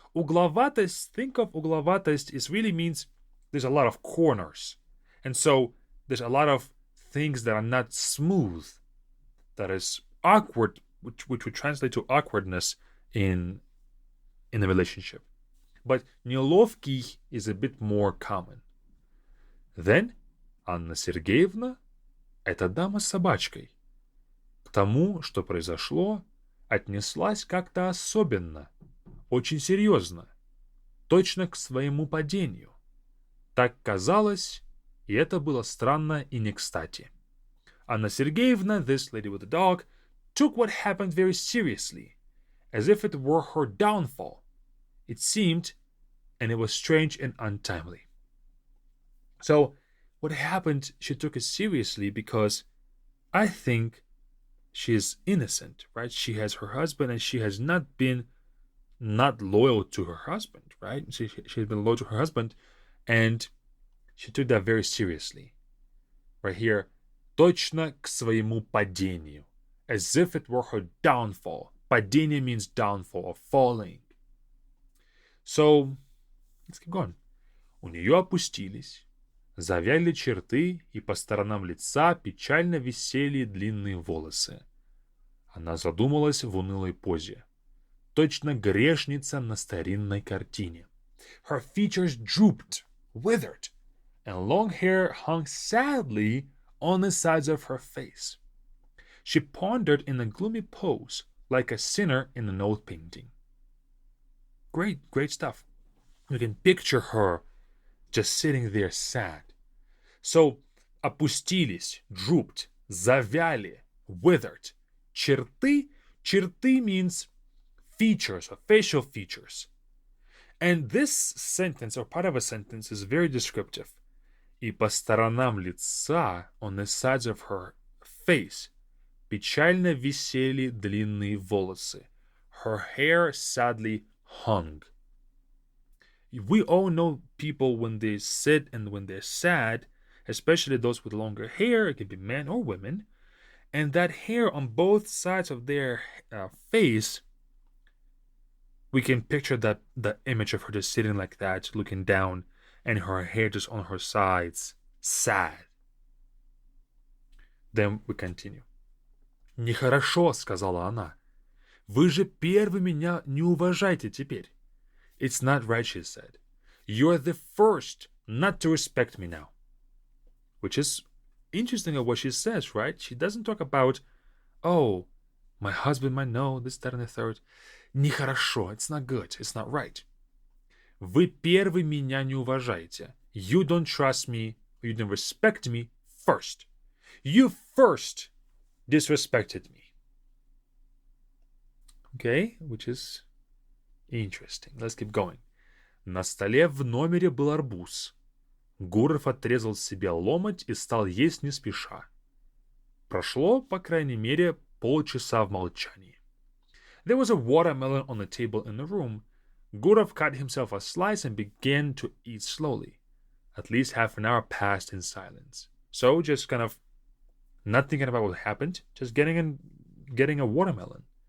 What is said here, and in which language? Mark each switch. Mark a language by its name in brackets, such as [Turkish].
[English] Угловатость, think of угловатость, it really means there's a lot of corners. And so there's a lot of things that are not smooth, that is awkward, which would translate to awkwardness in a relationship. But неловкий is a bit more common. Then [Russian] Анна Сергеевна, эта дама с собачкой, к тому, что произошло, отнеслась как-то особенно, очень серьезно, точно к своему падению. Так казалось, и это было странно и не кстати. [English] Anna Sergeyevna, this lady with the dog, took what happened very seriously, as if it were her downfall. It seemed, and it was strange and untimely. So, what happened, she took it seriously because I think she is innocent, right? She has her husband and she has not been not loyal to her husband, right? She has been loyal to her husband and she took that very seriously. Right here, [Russian] точно к своему падению, [English] as if it were her downfall. Падение means downfall or falling. So, let's keep going. [Russian] У нее опустились, завяли черты, и по сторонам лица печально висели длинные волосы. Она задумалась в унылой позе. Точно грешница на старинной картине. [English] Her features drooped, withered, and long hair hung sadly on the sides of her face. She pondered in a gloomy pose, like a sinner in an old painting. Great stuff. You can picture her just sitting there sad. So, опустились, drooped, завяли, withered. Черты means features or facial features. And this sentence or part of a sentence is very descriptive. [Russian] И по сторонам лица, [English] on the sides of her face, [Russian] печально висели длинные волосы. [English] Her hair sadly hung. We all know people when they sit and when they're sad, especially those with longer hair, it can be men or women, and that hair on both sides of their face, we can picture that the image of her just sitting like that, looking down, and her hair just on her sides, sad. Then we continue. [Russian] «Нехорошо», — сказала она. «Вы же первый меня не уважаете теперь». [English] It's not right, she said. You're the first not to respect me now. Which is interesting of what she says, right? She doesn't talk about, oh, My husband might know this, that, and the third. Нехорошо. It's not good. It's not right. [Russian] Вы первый меня не уважаете. [English] You don't trust me. You don't respect me first. You first disrespected me. Okay, which is interesting. Let's keep going. [Russian] На столе в номере был арбуз. Гуров отрезал себе ломоть и стал есть не спеша. Прошло, по крайней мере, полчаса в молчании. [English] There was a watermelon on the table in the room. Gurov cut himself a slice and began to eat slowly. At least half an hour passed in silence. So just kind of not thinking about what happened, just getting a watermelon.